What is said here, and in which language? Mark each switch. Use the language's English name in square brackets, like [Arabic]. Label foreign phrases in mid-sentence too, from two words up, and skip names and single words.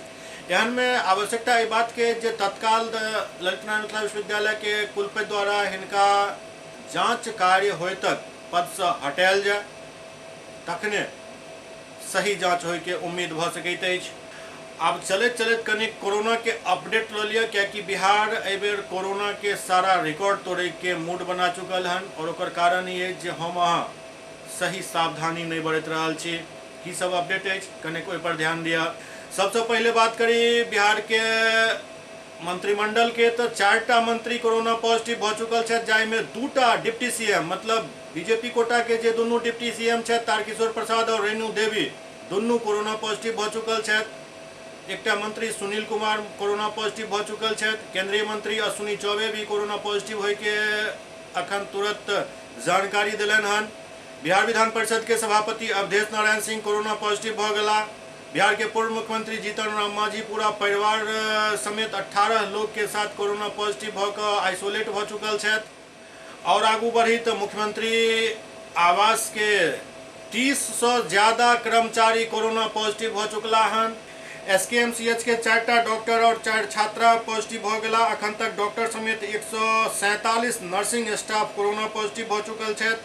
[Maithili] एहन में आवश्यकता एहि बात के जे तत्काल ललित नारायण मिथिला विश्वविद्यालय के कुलपति द्वारा हिनका जांच कार्य होय तक पद से हटायल जाय, तखने सही जांच होय के उम्मीद भ सकैत अछि। अब चलते चलते कनिक कोरोना के अपडेट ल लिया, क्या बिहार एबेर कोरोना के सारा रिकॉर्ड तोड़े के मूड बना चुकल हन और ओकर कारण ये जे हम अहाँ सही सावधानी नहीं बरत रहल छी। की सब अपडेट है कनिक ओहि पर ध्यान दिया। सबसे पहले बात करी बिहार के मंत्रिमंडल के, तो 4टा मंत्री कोरोना पॉजिटिव भ चुकल छथि, जाहि में 2टा डिप्टी सीएम मतलब बीजेपी कोटा के जे दुनू डिप्टी सीएम छथि तारकिशोर प्रसाद और रेणु देवी दुनू कोरोना पॉजिटिव भ चुकल छथि। एकटा मंत्री सुनील कुमार कोरोना पॉजिटिव भ चुकल छथि। केंद्रीय मंत्री अश्विनी चौबे भी कोरोना पॉजिटिव होय के अखन तुरंत जानकारी दिलन हन। बिहार विधान परिषद के सभापति अवधेश नारायण सिंह कोरोना पॉजिटिव भ गेला। बिहार के पूर्व मुख्यमंत्री जीतन राम मांझी पूरा परिवार समेत 18 लोग के साथ कोरोना पॉजिटिव भ क आइसोलेट भ चुकल छथि। और आगू बढ़ी तो मुख्यमंत्री आवास के 30 से ज्यादा कर्मचारी कोरोना पॉजिटिव भ चुकला हन। SKMCH के 4टा डॉक्टर और 4 छात्रा पॉजिटिव भ गेला। अखन तक डॉक्टर समेत 147 नर्सिंग स्टाफ कोरोना पॉजिटिव भ चुकल छथि।